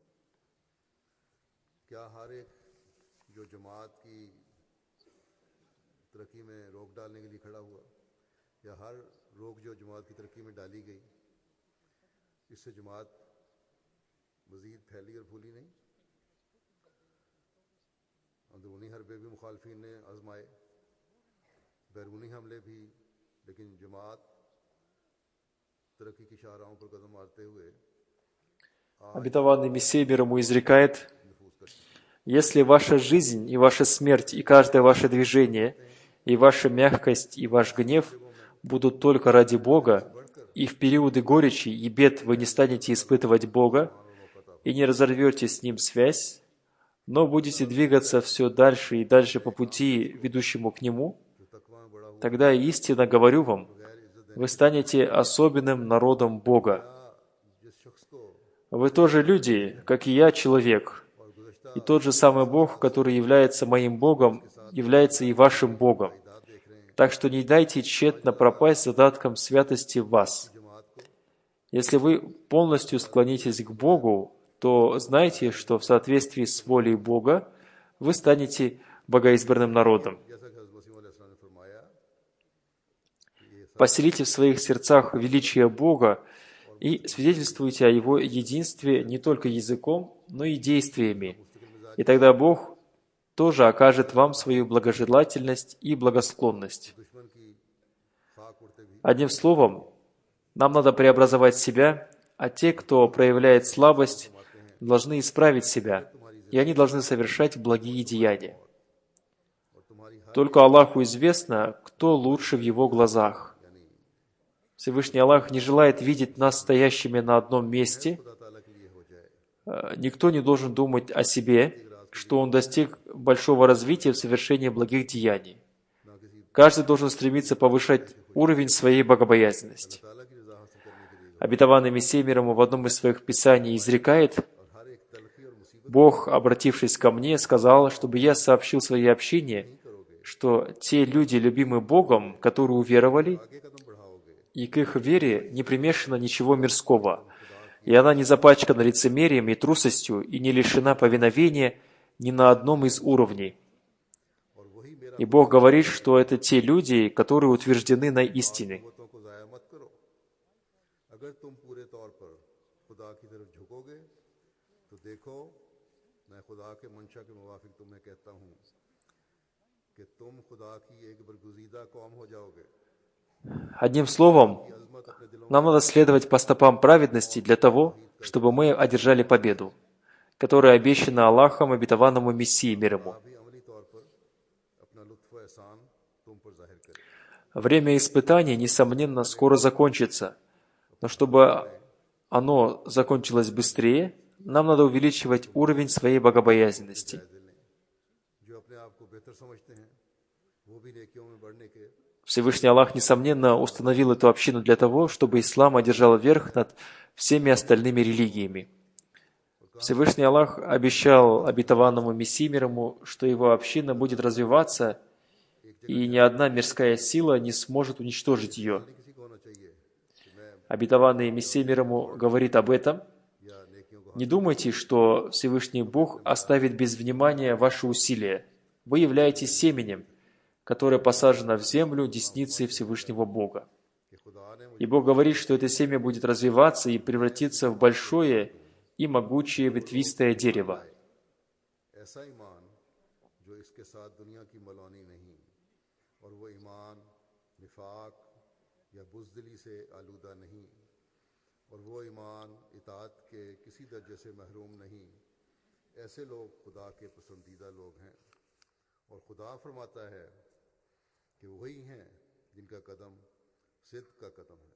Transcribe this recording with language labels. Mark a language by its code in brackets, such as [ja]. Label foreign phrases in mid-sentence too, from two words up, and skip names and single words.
[ur] کیا ہر ایک جو جماعت کی ترقی میں روک ڈالنے کے لیے کھڑا ہوا، یا ہر روک جو جماعت کی ترقی میں ڈالی گئی، اس سے جماعت مزید پھیلی اور پھولی نہیں? اندرونی حربے بھی مخالفین نے آزمائے، بیرونی حملے بھی، لیکن جماعت ترقی کی شاہراہوں پر قدم مارتے ہوئے [ru] Обетованный Мессия мир ему изрекает: [ur] نفوس کرتی ہے. [ru] если ваша жизнь и ваша смерть, и каждое ваше движение, и ваша мягкость, и ваш гнев будут только ради Бога, и в периоды горечи и бед вы не станете испытывать Бога, и не разорвете с Ним связь, но будете двигаться все дальше и дальше по пути, ведущему к Нему, [ur] جو تقویٰ میں بڑا ہوا [ru] тогда истинно говорю вам, вы станете особенным народом Бога. [ur] جس شخص کو [ru] Вы тоже люди, как и я, человек. [ur] اور گزشتہ [ru] И тот же самый Бог, который является моим Богом, является и вашим Богом. [ur] داد دیکھ رہے ہیں [ru] Так что не дайте тщетно пропасть задатком святости в вас. [ur] जमात को, [ru] Если вы полностью склонитесь к Богу, то знайте, что в соответствии с волей Бога вы станете богоизбранным народом. [ur] جیسا کہ حضرت مسیح علیہ السلام نے فرمایا, [ru] Поселите в своих сердцах величие Бога и свидетельствуйте о Его единстве не только языком, но и действиями. И тогда Бог тоже окажет вам свою благожелательность и благосклонность. [ur] دشمن کی خاک اڑتے بھی [ru] Одним словом, нам надо преобразовать себя, а те, кто проявляет слабость, должны исправить себя, и они должны совершать благие деяния. [ur] اور تمہاری ہر [ru] Только Аллаху известно, кто лучше в Его глазах. Всевышний Аллах не желает видеть нас стоящими на одном месте. [ur] خدا تعالیٰ کے لیے ہو جائے, [ru] Никто не должен думать о себе, что он достиг большого развития в совершении благих деяний. [ur] نہ کسی [ru] Каждый должен стремиться повышать уровень своей богобоязненности. [ur] تعالیٰ کی رضا حاصل کرنے کے لیے, [ru] Обетованный Мессия мир ему в одном из своих писаний изрекает: [ur] اور ہر ایک تلخی اور مصیبت [ru] Бог, обратившись ко мне, сказал, чтобы я сообщил своей общине, что те люди, любимые Богом, которые уверовали, [ur] آگے قدم بڑھاؤ گے, [ru] и к их вере не примешано ничего мирского, и она не запачкана лицемерием и трусостью, и не лишена повиновения ни на одном из уровней. [ur] اور وہی میرا [ru] И Бог говорит, что это те люди, которые утверждены на истине. [ur] قوتوں کو ضائع مت کرو۔ اگر تم پورے طور پر خدا کی طرف جھکو گے تو دیکھو، میں خدا کے منشا کے موافق تمہیں کہتا ہوں کہ تم خدا کی ایک برگزیدہ قوم ہو جاؤ گے. [ru] Одним словом, [ur] عظمت اپنے دلوں [ru] нам надо следовать по стопам праведности для того, чтобы мы одержали победу, которая обещана Аллахом обетованному Мессии мир ему. [ur] بھی عملی طور پر اپنا لطف و احسان تم پر ظاہر کرے. [ru] Время испытаний, несомненно, скоро закончится, но чтобы оно закончилось быстрее, нам надо увеличивать уровень своей богобоязненности. [ur] جائزے لیں. جو اپنے آپ کو بہتر سمجھتے ہیں، وہ بھی نیکیوں میں بڑھنے کے [ru] Всевышний Аллах, несомненно, установил эту общину для того, чтобы ислам одержал верх над всеми остальными религиями. Всевышний Аллах обещал обетованному Мессии мир ему, что его община будет развиваться и ни одна мирская сила не сможет уничтожить ее. [ur] نہیں کسی کو ہونا چاہیے کہ میں [ru] Обетованный Мессия мир ему говорит об этом. [ur] یا نیکیوں کو [ru] Не думайте, что Всевышний Бог оставит без внимания ваши усилия. Вы являетесь семенем, которое посажено в землю десницей Всевышнего Бога. [ur] کہ خدا نے [ru] И Бог говорит, что это семя будет развиваться и превратиться в большое и могучее ветвистое дерево. [ur] ایسا ایمان جو اس کے ساتھ دنیا کی ملونی نہیں اور وہ ایمان نفاق یا بزدلی سے آلودہ نہیں اور وہ ایمان اطاعت کے کسی درجے سے محروم نہیں. ایسے لوگ خدا کے پسندیدہ لوگ ہیں اور خدا فرماتا ہے کہ وہی ہیں جن کا قدم صدق کا قدم ہے.